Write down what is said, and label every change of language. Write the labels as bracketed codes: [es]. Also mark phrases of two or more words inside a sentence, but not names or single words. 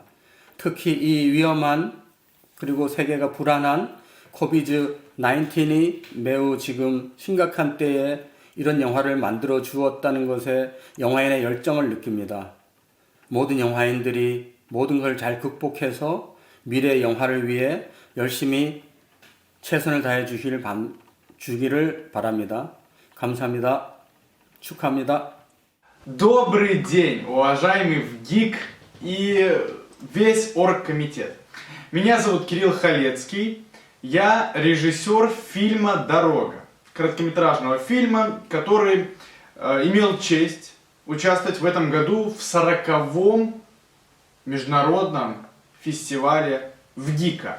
[ko] 특히 이 위험한 그리고 세계가 불안한 코비드-19이 매우 지금 심각한 때에 이런 영화를 만들어 주었다는 것에 영화인의 열정을 느낍니다. 모든 영화인들이 모든 걸 잘 극복해서 미래 영화를 위해 열심히 최선을 다해 주기를 바랍니다. 감사합니다. 축하합니다. [ru] Добрый день, уважаемый ВГИК и весь оргкомитет. Меня зовут Кирилл Халецкий. Я режиссер фильма «Дорога», короткометражного фильма, который имел честь участвовать в этом году в 40-м Международном фестивале ВГИКа.